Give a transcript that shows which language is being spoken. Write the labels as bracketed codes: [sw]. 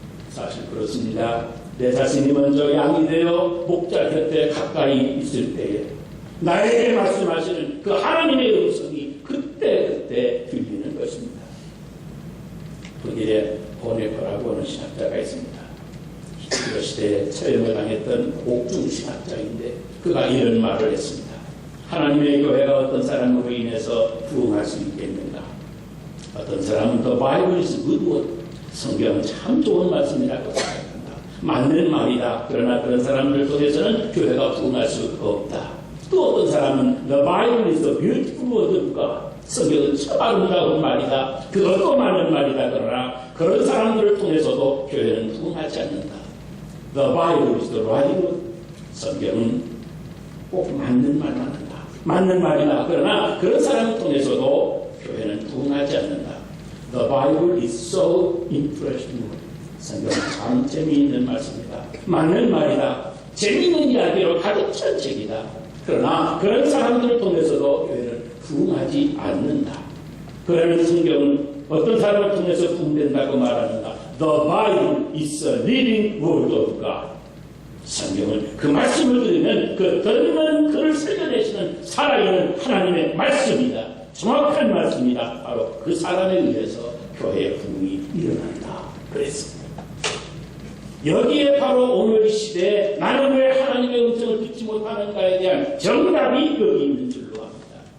[ko] 사실 그렇습니다. 내 자신이 먼저 양이 되어 목자 곁에 가까이 있을 때에 나에게 말씀하시는 그 하나님의 음성이 그때 들리는 것입니다. 독일의 보네퍼라고 하는 신학자가 있습니다. 히틀러 시대에 처형을 당했던 옥중 신학자인데 그가 이런 말을 했습니다. 하나님의 교회가 어떤 사람으로 인해서 부흥할 수 있겠는가? 어떤 사람은 [en] The Bible is good word. [ko] 성경은 참 좋은 말씀이라고 생각한다. 맞는 말이다. 그러나 그런 사람들 통해서는 교회가 부흥할 수 없다. 또 어떤 사람은 [en] The Bible is a beautiful word of God. [ko] 성경은 참 아름다운 말이다. 그것도 맞는 말이다. 그러나 그런 사람들을 통해서도 교회는 부흥하지 않는다. [en] The Bible is the right word. [ko] 성경은 꼭 맞는 말만 한다. 맞는 말이다. 그러나 그런 사람을 통해서도 교회는 부흥하지 않는다. [en] The Bible is so interesting. [ko] 성경은 참 재미있는 말씀이다. 맞는 말이다. 재미있는 이야기로 가득 찬 책이다. 그러나 그런 사람들을 통해서도 교회는 부흥하지 않는다. 그러면 성경은 어떤 사람을 통해서 부흥된다고 말하는가? [en] The Bible is a living word of God. [ko] 성경은 그 말씀을 들으면 그 듣는 그를 살려내시는 살아있는 하나님의 말씀이다. 정확한 말씀이다. 바로 그 사람에 의해서 교회의 부흥이 일어난다. 그랬습니다. 여기에 바로 오늘 이 시대에 나는 왜 하나님의 음성을 듣지 못하는가에 대한 정답이 여기 있는 줄로 압니다.